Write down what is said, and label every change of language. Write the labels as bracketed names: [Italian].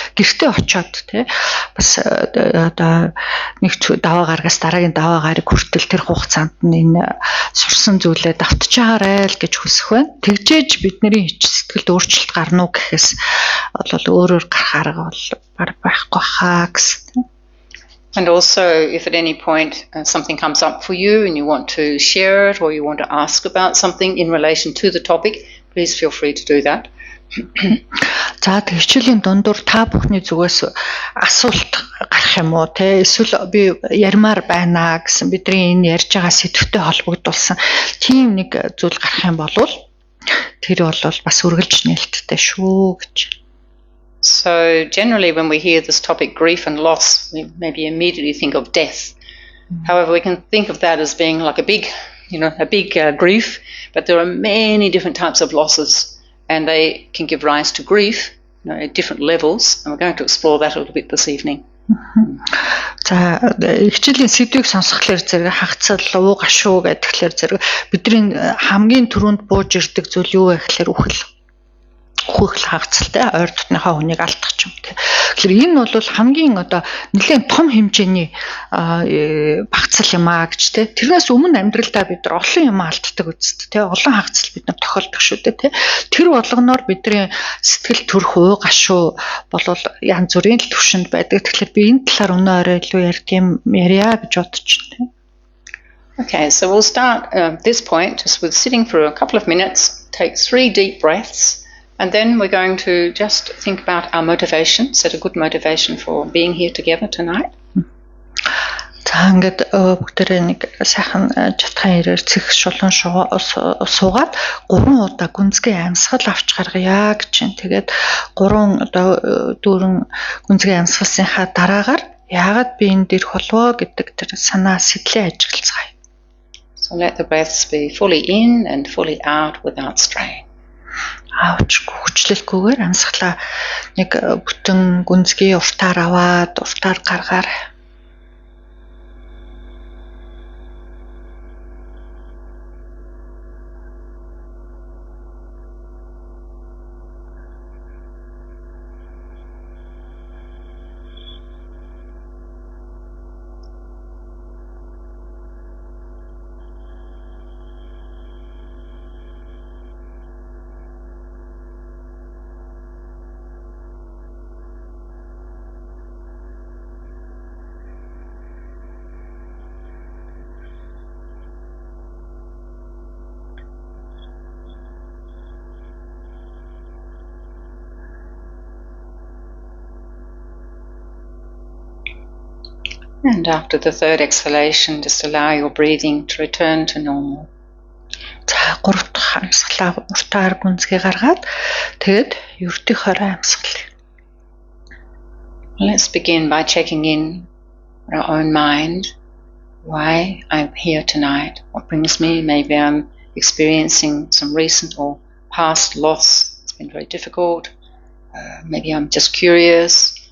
[Mongolian] Гэртээ очиод тий бас одоо нэг даваа гаргаас дараагийн даваа гараг хүртэл тэр хугацаанд нь энэ сурсан зүйлээ давтж байгаарай л гэж хүсэх байна. Тэгжээж бидний сэтгэлд өөрчлөлт гарна уу гэхээс бол өөрөөр гарах арга бол байхгүй хаа гэсэн. [English] And also, if at any point something comes up for you and you want to share it or you want to ask about something in relation to the topic, please feel free to do that. [Mongolian] За хичээлийн дундуур та бүхний зүгээс асуулт гарах юм уу те эсвэл би ярмаар байна гэсэн бидний энэ ярьж байгаа сэдвтэй холбогдуулсан тийм нэг зүйл гарах юм бол тэр бол бас үргэлж нээлттэй шүү гэж. [English] So generally when we hear this topic, grief and loss, we maybe immediately think of death. However, we can think of that as being like a big grief, but there are many different types of losses and they can give rise to grief at different levels, and we're going to explore that a little bit this evening. [Mongolian] За хичээлийн сэдвийг сонсхолоор зэрэг хагацал гашуу гэдгээр зэрэг бидний хамгийн түрүүнд бууж ирдэг зүйл юу вэ гэхээр үхэл хагацалтай ойр дотныхоо хүнийг алдах юм те. Тэгэхээр энэ бол хамгийн одоо нэлээд том хэмжээний багцал юм аа гэж те. Тэрнээс өмнө амьдралдаа бид нар олон юм алддаг үсттэй те. Олон хагацал бид нар тохиолдог шүү дээ те. Тэр болгоноор бидний сэтгэл төрх гашуу болвол янз бүрийн төвшөнд байдаг. Тэгэхээр би энэ талаар өнөө орой илүү ярья гэж бодож байна. [English] Okay, so we'll start this point just with sitting for a couple of minutes. Take 3 deep breaths. And then we're going to just think about our motivation, set a good motivation for being here together tonight. [Mongolian] За ингээд бүгдээрээ нэг сайхан жатхан ирээр цэх шулуун суугаад 3 удаа гүнзгий амьсгал авч гаргая гэж байна. Тэгээд 3 одоо дүүрэн гүнзгий амьсгалсынхаа дараагаар яагаад би энд ирэх болов гэдэг тэр санаа сэтгэлээ ажиглацгаая. [English] So let the breaths be fully in and fully out without strain. [Mongolian] Аавч хүчлэлгүйгээр амьсгалаа нэг бүтэн гүнзгий уртаар аваад уртаар гаргаар. [English] And after the third exhalation, just allow your breathing to return to normal. [Mongolian] За 3 дахь амьсгалаа уртаар гүнзгий гаргаад тэгэд ердийн хорой амьсгал. [English] Let's begin by checking in our own mind. Why I'm here tonight? What brings me? Maybe I'm experiencing some recent or past loss. It's been very difficult. Maybe I'm just curious.